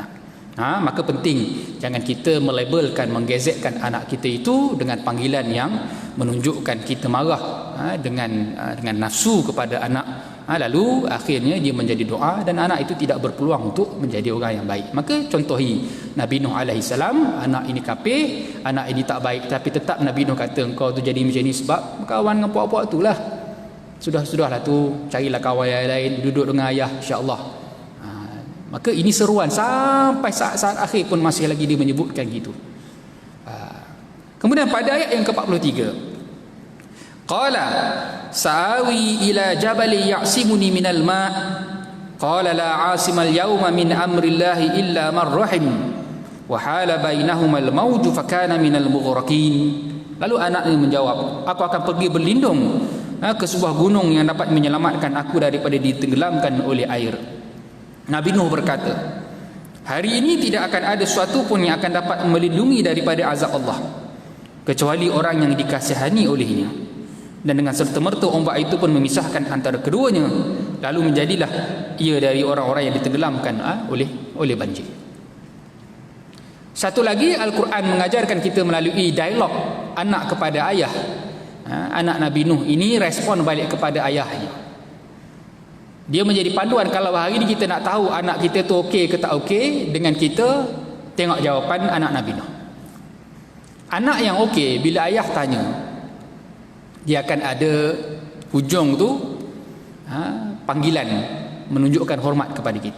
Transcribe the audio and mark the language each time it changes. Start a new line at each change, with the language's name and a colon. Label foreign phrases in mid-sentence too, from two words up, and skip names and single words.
Malay: Maka penting jangan kita melabelkan, menggezetkan anak kita itu dengan panggilan yang menunjukkan kita marah dengan nafsu kepada anak, lalu akhirnya dia menjadi doa dan anak itu tidak berpeluang untuk menjadi orang yang baik. Maka contohi Nabi Nuh
Arabic: عليه السلام,
Malay: anak ini kafir, anak ini tak baik, tapi tetap Nabi Nuh kata engkau tu jadi macam ni sebab kawan dengan puak-puak tu lah. Sudahlah tu, carilah kawan yang lain, duduk dengan ayah, insya-Allah. Maka ini seruan sampai saat-saat akhir pun masih lagi dia menyebutkan gitu. Kemudian pada ayat yang ke-43,
Arabic: قال سآوي إلى جبل يعصمني من الماء قال لا عاصم اليوم من أمر الله إلا من رحم وحال بينهما الموج فكان من المغرقين.
Malay: Lalu anaknya menjawab, aku akan pergi berlindung ke sebuah gunung yang dapat menyelamatkan aku daripada ditenggelamkan oleh air. Nabi Nuh berkata, hari ini tidak akan ada sesuatu pun yang akan dapat melindungi daripada azab Allah kecuali orang yang dikasihani olehnya. Dan dengan serta-merta ombak itu pun memisahkan antara keduanya, lalu menjadilah ia dari orang-orang yang ditenggelamkan oleh banjir. Satu lagi, Al-Quran mengajarkan kita melalui dialog anak kepada ayah. Anak Nabi Nuh ini respon balik kepada ayahnya. Dia menjadi panduan kalau hari ini kita nak tahu anak kita tu okey ke tak okey, dengan kita tengok jawapan anak Nabi Nuh. Anak yang okey, bila ayah tanya, dia akan ada hujung tu panggilan menunjukkan hormat kepada kita.